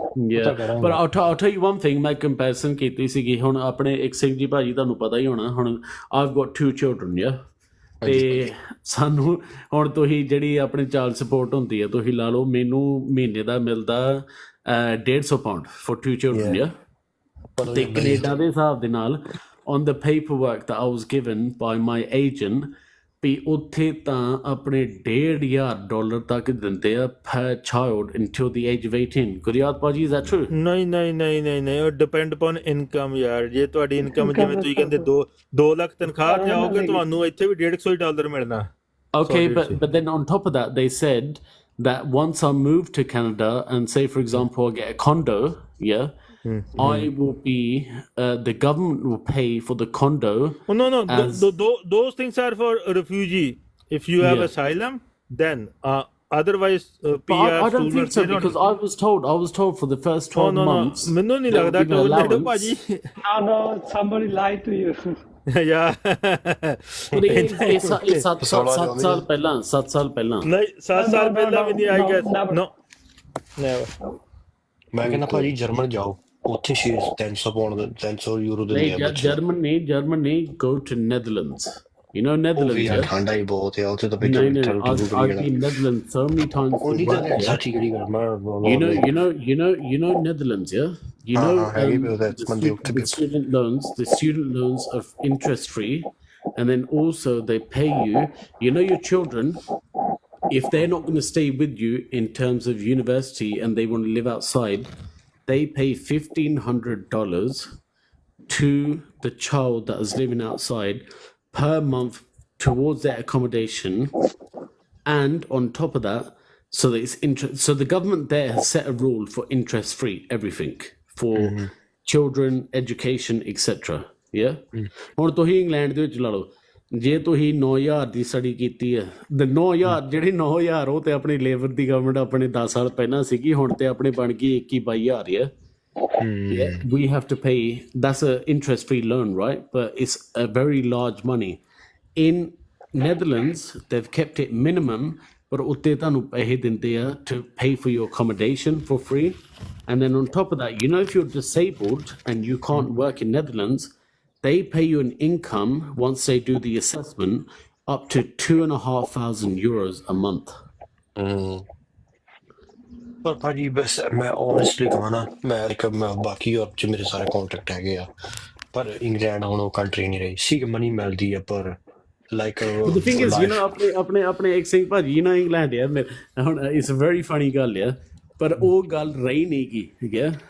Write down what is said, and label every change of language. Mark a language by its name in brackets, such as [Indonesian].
[English] Yeah, but I'll tell you one thing. [Punjabi] मैं comparison ਕੀਤੀ ਸੀਗੀ ਹੁਣ ਆਪਣੇ ਇੱਕ ਸਿੰਘ ਜੀ ਭਾਜੀ, ਤੁਹਾਨੂੰ ਪਤਾ ਹੀ ਹੋਣਾ, ਹੁਣ [English] I've got 2 children, yeah. [Punjabi] ਤੇ ਸਾਨੂੰ ਹੁਣ ਤੁਸੀਂ ਜਿਹੜੀ ਆਪਣੀ ਚਾਈਲਡ ਸਪੋਰਟ ਹੁੰਦੀ ਹੈ, ਤੁਸੀਂ ਲਾ ਲਓ ਮੈਨੂੰ ਮਹੀਨੇ ਦਾ ਮਿਲਦਾ 150 pound [English] for 2 children, yeah. [Punjabi] ਤੇ ਕੈਨੇਡਾ ਦੇ ਹਿਸਾਬ ਦੇ ਨਾਲ [English] on the paperwork that I was given by my agent, [Punjabi] ਵੀ ਉੱਥੇ ਤਾਂ ਆਪਣੇ $1,500 ਤੱਕ ਦਿੰਦੇ ਆ [English] per child until the age of 18. ਗੁਰਿਆਤ ਭਾਜੀ, is that true? [Punjabi] ਨਹੀਂ ਉਹ ਡਿਪੈਂਡ ਅਪਨ ਇਨਕਮ ਯਾਰ। ਜੇ ਤੁਹਾਡੀ ਇਨਕਮ ਜਿਵੇਂ ਤੁਸੀਂ ਕਹਿੰਦੇ 2 ਲੱਖ ਤਨਖਾਹ ਜਾਓਗੇ, ਤੁਹਾਨੂੰ ਇੱਥੇ ਵੀ $150 ਮਿਲਣਾ। [English] Okay, but then on top of that, they said that once I move to Canada and say, for example, I get a condo, yeah, I will be, the government will pay for the condo. Oh, no, those things are for a refugee. If you have asylum, then otherwise PR I don't think so, because I was told for the first 12 months. [Punjabi] ਮੈਨੂੰ ਨਹੀਂ ਲੱਗਦਾ ਟੋਰਨੇਡੋ ਭਾਜੀ। [English] No, somebody lied to you. Yeah. [Punjabi] It's 7 ਸਾਲ ਪਹਿਲਾਂ 7 ਸਾਲ ਪਹਿਲਾਂ ਨਹੀਂ 7 ਸਾਲ ਪਹਿਲਾਂ ਵੀ ਨਹੀਂ, [English] I guess no, never. [Punjabi] ਮੈਂ ਕਹਿੰਦਾ ਭਾਜੀ ਜਰਮਨ ਜਾਓ, ਉੱਥੇ 300 ਪਾਉਂਡ 300 ਯੂਰੋ ਦਿੰਦੇ ਆ। [English] Germany, go to Netherlands. You know Netherlands, yeah? [Punjabi] ਠੰਡਾ ਹੀ ਬਹੁਤ ਹੈ ਉੱਥੇ ਤਾਂ। [English] No, I've been Netherlands so many times. You know Netherlands, yeah? You know the student loans are interest free, and then also they pay you. You know your children, if they're not going to stay with you in terms of university and they want to live outside, they pay $1,500 to the child that is living outside per month towards their accommodation. And on top of that, so that it's so the government there has set a rule for interest free everything for children, education, etc. Yeah. [Punjabi] ਹੁਣ ਤੁਸੀਂ England ਦੇ ਵਿੱਚ ਲਾ ਲਓ, ਜੇ ਤੁਸੀਂ 9,000 ਦੀ study ਕੀਤੀ ਹੈ, 9,000 ਜਿਹੜੇ 9,000 ਉਹ ਤੇ ਆਪਣੀ ਲੇਬਰ ਦੀ ਗਵਰਨਮੈਂਟ ਆਪਣੇ 10 ਸਾਲ ਪਹਿਲਾਂ ਸੀਗੀ, ਹੁਣ ਤੇ ਆਪਣੇ ਬਣ ਗਈ 21-22,000 ਹੈ। [English] We have to pay, that's an interest free loan, right? But it's a very large money. in Netherlands, they've kept it minimum, but [Punjabi] ਉੱਤੇ ਤੁਹਾਨੂੰ ਪੈਸੇ ਦਿੰਦੇ ਆ [English] to pay for your accommodation for free. And then on top of that, you know, if you're disabled and you can't work in Netherlands, they pay you an income once they do the assessment up to €2,500 a month. [Punjabi] ਪਰ ਭਾਜੀ ਬਸ ਮੈਂ honestly ਕਹਾਂ ਨਾ ਮੈਂ ਬਾਕੀ Europe ਚ ਮੇਰੇ ਸਾਰੇ ਕੰਟੈਕਟ ਹੈਗੇ ਆ ਪਰ ਇੰਗਲੈਂਡ ਹੁਣ ਉਹ ਕੰਟਰੀ ਨਹੀਂ ਰਹੀ ਸੀ ਮਨੀ ਮਿਲਦੀ ਆ ਪਰ like [English] But the thing is, you know, [Punjabi] ਆਪਣੇ ਇੱਕ ਸਿੰਘ ਭਾਜੀ, you know, ਇੰਗਲੈਂਡ ਆ ਹੁਣ [English] it's a very funny [Punjabi] ਗੱਲ ਆ, ਪਰ ਉਹ ਗੱਲ ਰਹੀ ਨਹੀਂ ਗੀ, ਠੀਕ ਹੈ।